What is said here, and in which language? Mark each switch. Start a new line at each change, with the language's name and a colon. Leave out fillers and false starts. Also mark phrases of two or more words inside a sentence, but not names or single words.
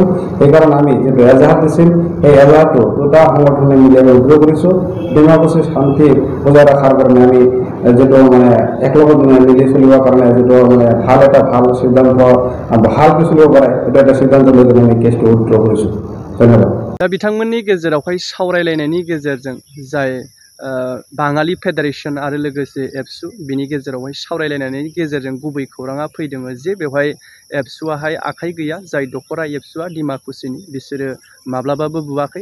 Assamese: সেইকাৰণে আমি যিটো এজাহাৰ দিছিল সেই এজাহাৰটো দুটা সংগঠনে মিলি আমি উদ্ৰ কৰিছোঁ। ডিমাকুছিৰ শান্তি বজাই ৰখাৰ কাৰণে আমি যিটো মানে একলগত মিলি চলিবৰ কাৰণে যিটো মানে ভাল সিদ্ধান্ত ভালকৈ চলিব পাৰে সেইটো এটা সিদ্ধান্ত লৈ কিনে আমি কেছটো উদ্ৰ কৰিছোঁ। ধন্যবাদ।
Bodo: दा बिथांमोननि गेजेरावहाय सावरायलायनायनि गेजेरजों जाय बाङालि फेडारेशन आरो लोगोसे एबसु बिनि गेजेरावहाय सावरायलायनायनि गेजेरजों गुबै खौराङा फैदों जे बेवहाय एबसुआहाय आखाइ गैया, जाय दखरा एबसुआ डिमाकुसिनि बिसोरो माब्लाबाबो बुवाखै।